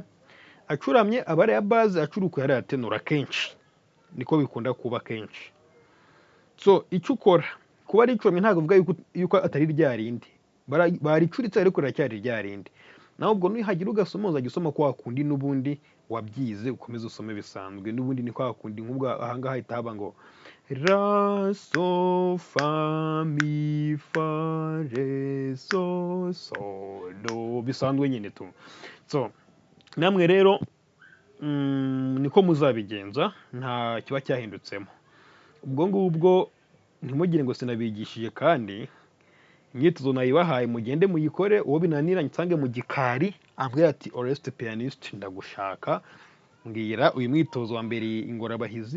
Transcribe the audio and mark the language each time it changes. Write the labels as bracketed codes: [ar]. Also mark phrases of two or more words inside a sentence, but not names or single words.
[rw] Acuramye aba ari ya base, acurukuye ari ya tenor akenshi, niko bikunda kuba kenshi. So icyo ukora, kuba ari icuramye ntabwo bivuga yuko atari rya rindi, baricuritse ariko riracyari rya rindi. Naho ubwo nuhagira ugasoma, uzajya usoma ko wakundi n'ubundi wabyize, ukomeza usome bisanzwe, n'ubundi ni kwa kundi. nk'ubwo ahangaha hahita haba ngo ra so fa mi fa re so do, bisanzwe nyine tu. So namwe rero niko muzabigenza, nta kiba cyahindutsemo. Ubwo ngubwo ntimugire ngo sinabigishije, kandi imyitozo nayibahaye mugende muyikore. Uwo binanira nsange mu gikari ambwira ati Oreste pianiste ndagushaka, mbwira uyu mwitozo wa mbere ingorabahizi.